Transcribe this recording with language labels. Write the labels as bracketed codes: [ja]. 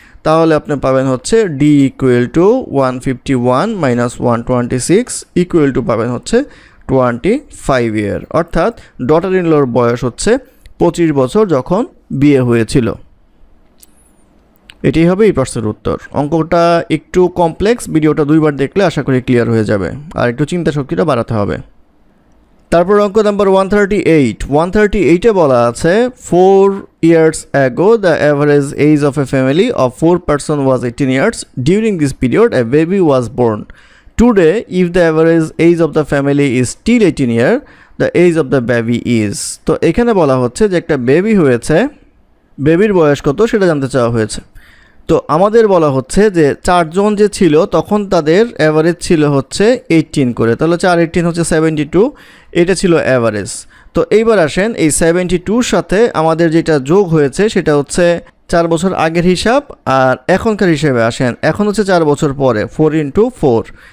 [bn] তাহলে আপনি পাবেন হচ্ছে d equal to 151 minus 126 equal to পাবেন হচ্ছে 25 ইয়ার, অর্থাৎ ডটার ইন লর বয়স হচ্ছে 25 বছর যখন বিয়ে হয়েছিল। এটাই হবে এই প্রশ্নের উত্তর। অঙ্কটা একটু কমপ্লেক্স, ভিডিওটা দুইবার দেখলে আশা করি ক্লিয়ার হয়ে যাবে, আর একটু চিন্তা শক্তিটা বাড়াতে হবে। তারপর অঙ্ক নাম্বার 138 বলা আছে [en] 4 years ago the average age of a family of 4 person was 18 years. During this period a baby was born. Today if the average age of the family is still 18 years, the age of the baby is. [bn] তো এখানে বলা হচ্ছে যে একটা baby হয়েছে, বেবির বয়স কত সেটা জানতে চাওয়া হয়েছে। তো আমাদের বলা হচ্ছে যে 4 জন যে ছিল তখন তাদের অ্যাভারেজ ছিল হচ্ছে 18 করে, তাহলে 4 18 হচ্ছে 72, এটা ছিল অ্যাভারেজ। তো এইবার আসেন এই 72 সাথে আমাদের যেটা যোগ হয়েছে সেটা হচ্ছে 4 বছর আগের হিসাব, আর এখনকার হিসাবে আসেন এখন হচ্ছে 4 বছর পরে 4 × 4